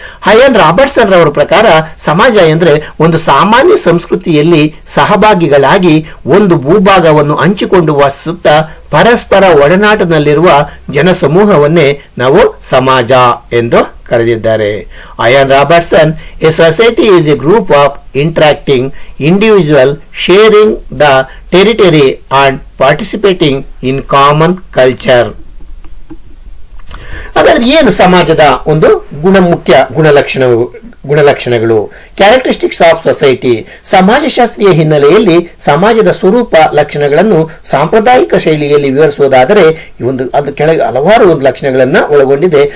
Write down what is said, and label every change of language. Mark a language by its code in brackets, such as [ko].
[kn] ಹಯನ್ Robertson ರವರ ಪ್ರಕಾರ ಸಮಾಜ ಎಂದ್ರೆ ಒಂದು ಸಾಮಾನ್ಯ ಸಂಸ್ಕೃತಿಯಲ್ಲಿ ಸಹಭಾಗಿಗಳಾಗಿ ಒಂದು ಭೂಭಾಗವನ್ನು ಹಂಚಿಕೊಂಡು ವಾಸಿಸುತ್ತಾ ಪರಸ್ಪರ ಒಡನಾಟದಲ್ಲಿರುವ ಜನಸಮೂಹವನ್ನೇ ನಾವು ಸಮಾಜ ಎಂದು ಕರೆದಿದ್ದಾರೆ. Iron Robertson, [en] A society is a group of interacting individual sharing the territory and participating in common culture. [kn] ಹಾಗಾದ್ರೆ ಏನು ಸಮಾಜದ ಒಂದು ಮುಖ್ಯ ಗುಣಲಕ್ಷಣಗಳು? [en] Characteristics of society. [kn] ಸಮಾಜಶಾಸ್ತ್ರೀಯ ಹಿನ್ನೆಲೆಯಲ್ಲಿ ಸಮಾಜದ ಸ್ವರೂಪ ಲಕ್ಷಣಗಳನ್ನು ಸಾಂಪ್ರದಾಯಿಕ ಶೈಲಿಯಲ್ಲಿ ವಿವರಿಸುವುದಾದರೆ ಅದು ಕೆಳಗೆ ಹಲವಾರು ಒಂದು ಲಕ್ಷಣಗಳನ್ನ ಒಳಗೊಂಡಿದೆ.